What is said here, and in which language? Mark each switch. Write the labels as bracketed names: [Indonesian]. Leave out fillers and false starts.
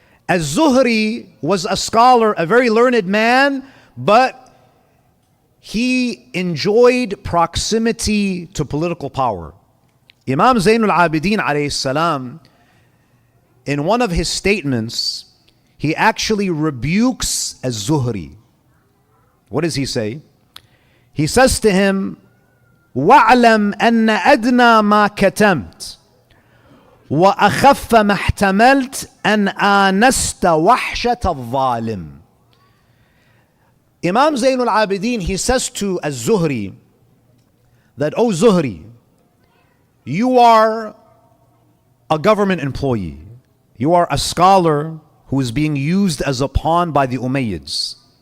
[English] Az-Zuhri was a scholar, a very learned man, but he enjoyed proximity to political power. Imam Zainul Abideen alayhi salam, in one of his statements, he actually rebukes Az-Zuhri. What does he say? He says to him, [Arabic] وَاعْلَمْ أَنَّ أَدْنَى مَا كَتَمْتَ وَأَخَفَّ مَا احْتَمَلْتَ أَنْ آنَسْتَ وَحْشَةَ الظَّالِمِ. [English] Imam Zainul Abideen, he says to Az-Zuhri that, "O Zuhri, you are a government employee. You are a scholar who is being used as a pawn by the Umayyads.